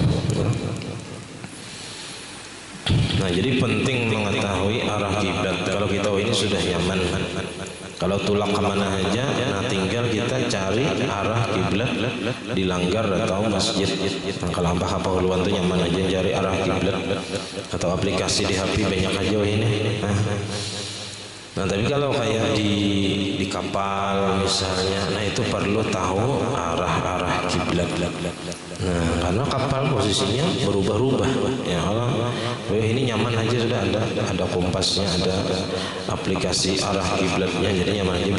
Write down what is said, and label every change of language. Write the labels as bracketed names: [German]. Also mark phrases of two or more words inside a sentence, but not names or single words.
[Indonesian] Nah jadi penting mengetahui arah kiblat. [Banjar] Kalau kita ini sudah nyaman. Kalau tulak kemana aja, nah tinggal kita cari arah kiblat di langgar atau masjid. Nah, kalau apa uluan tuh nyaman aja cari arah kiblat atau aplikasi di HP banyak aja ini. [Indonesian] Nah tapi kalau kayak di kapal misalnya, nah itu perlu tahu arah kiblat. Nah karena kapal posisinya berubah-ubah. [Banjar] Ya kalau ini nyaman aja sudah ada kompasnya, ada aplikasi arah kiblatnya, jadi nyaman aja.